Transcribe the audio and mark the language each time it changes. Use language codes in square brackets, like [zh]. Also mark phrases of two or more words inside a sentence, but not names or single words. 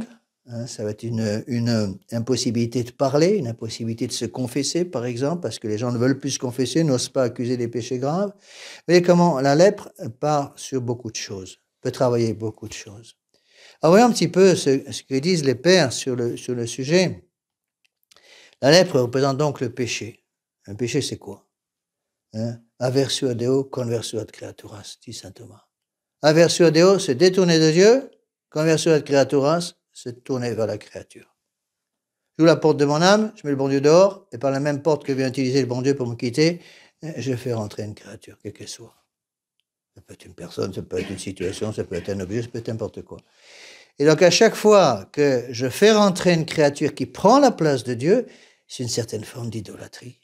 [fr] Hein, ça va être une impossibilité de parler, une impossibilité de se confesser, par exemple, parce que les gens ne veulent plus se confesser, n'osent pas accuser des péchés graves. Vous voyez comment la lèpre part sur beaucoup de choses, peut travailler beaucoup de choses. Alors voyons un petit peu ce que disent les pères sur le sujet. La lèpre représente donc le péché. Un péché, c'est quoi? Hein? [la] Aversio a Deo, conversio ad creaturas, [fr] dit saint Thomas. [la] Aversio a Deo, [fr] se détourner de Dieu. [la] Conversio ad creaturas, [fr] se tourner vers la créature. J'ouvre la porte de mon âme, je mets le bon Dieu dehors, et par la même porte que vient utiliser le bon Dieu pour me quitter, je fais rentrer une créature, quelle qu'elle soit. Ça peut être une personne, ça peut être une situation, ça peut être un objet, ça peut être n'importe quoi. Et donc, à chaque fois que je fais rentrer une créature qui prend la place de Dieu, c'est une certaine forme d'idolâtrie.